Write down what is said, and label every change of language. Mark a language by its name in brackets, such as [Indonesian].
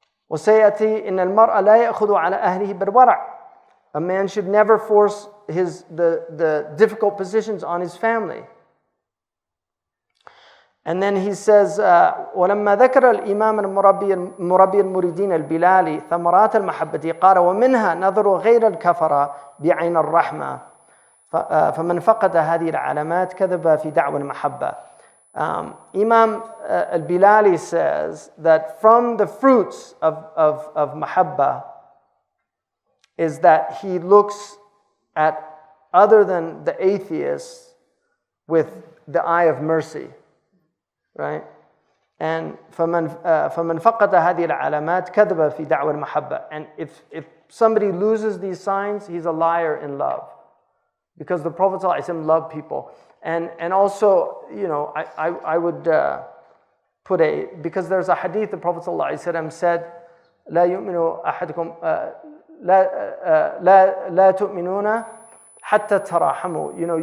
[Arabic] وسيأتي إن المرء لا يأخذ على أهله بالورع. [English] A man should never force the difficult positions on his family. And then he says, [Arabic] ولما ذكر الإمام المربي المريدين البلالي ثمرات المحبة قال ومنها نظر غير الكفرة بعين الرحمة فمن فقد هذه العلامات كذب في دعوى المحبة. [English] Imam al-Bilali says that from the fruits of mahabba is that he looks at other than the atheists with the eye of mercy, right? [Arabic] And فمن فقد هذه العلامات كذب في دعوى المحبة. [English] And if somebody loses these signs, he's a liar in love, because the Prophet ﷺ loved people. And also, I would put because there's a hadith, the Prophet ﷺ said, [Arabic] لا يؤمن أحدكم لا تؤمنون حتى تراحموا.